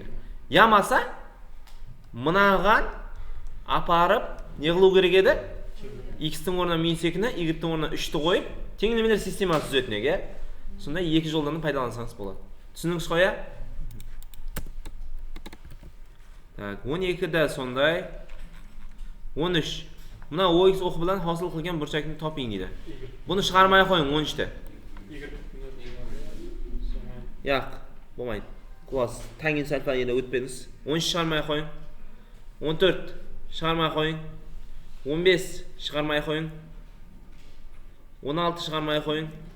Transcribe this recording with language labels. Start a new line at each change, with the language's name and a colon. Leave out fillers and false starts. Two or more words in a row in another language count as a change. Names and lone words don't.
Kazakh: Ямаса, мынаған апарып не қылу керек еді? X-тің орнына -2-ні, y-тің орнына 3-ті қойып, теңдемелер системасы түзетін еге. Сонда екі жолдан пайдалансаңыз болады. Түсіндіңіз қой, е? Так, 12-де сондай, 13.
Uzbek: Buna OX o'qi bilan hosil qilgan burchakni toping deydi. Buni chiqarmay qo'ying 13 ta. Yo'q, bo'lmaydi. Klass tangent alfani o'tmaymiz. 13 chiqarmay qo'ying. 14 chiqarmay qo'ying. 15 chiqarmay qo'ying. 16 chiqarmay qo'ying.